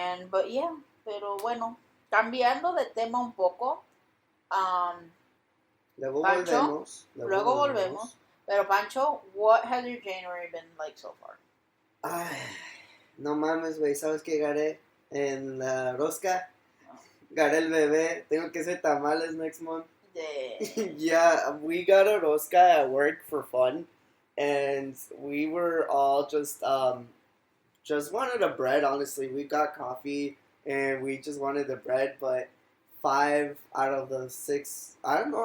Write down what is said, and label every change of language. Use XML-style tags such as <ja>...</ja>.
<en>But yeah,</en> <es>pero bueno, cambiando de tema un poco, Luego Pancho, volvemos. luego volvemos. Pero</es> <en>Pancho, what has your January been like so far?</en> <es>Ay, no mames, güey. ¿Sabes qué gané en la rosca? Gané el bebé. Tengo que hacer tamales</es> <en>next month. Yeah, we got a rosca at work for fun, and we were all just wanted a bread. Honestly, we got coffee and we just wanted the bread, but 5 out of the 6, I don't know.</en>